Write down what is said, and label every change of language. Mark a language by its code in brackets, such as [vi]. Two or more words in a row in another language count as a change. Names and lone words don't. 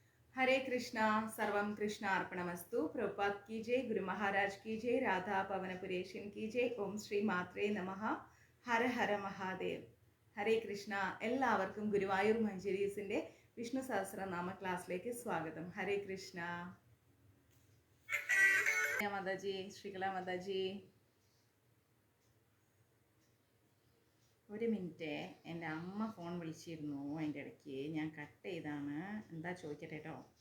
[hi] हरे कृष्णा सर्वम कृष्ण अर्पणमस्तु प्रभुपाद की जय गुरु महाराज की जय राधा पवनपुरेशन की जय ओम श्री मात्रे नमः हर हर महादेव हरे कृष्ण [ml] എല്ലാവർക്കും ഗുരുവായൂർ മഞ്ജരീസിന്റെ വിഷ്ണു സഹസ്രനാമ ക്ലാസ്സിലേക്ക് സ്വാഗതം [hi] हरे कृष्ण [ml] മാതാജി ശ്രീകല മാതാജി ഒരു മിനിറ്റ് എൻ്റെ അമ്മ ഫോൺ വിളിച്ചിരുന്നു അതിൻ്റെ ഇടയ്ക്ക് ഞാൻ കട്ട് ചെയ്താണ് എന്താ ചോദിക്കട്ടെ കേട്ടോ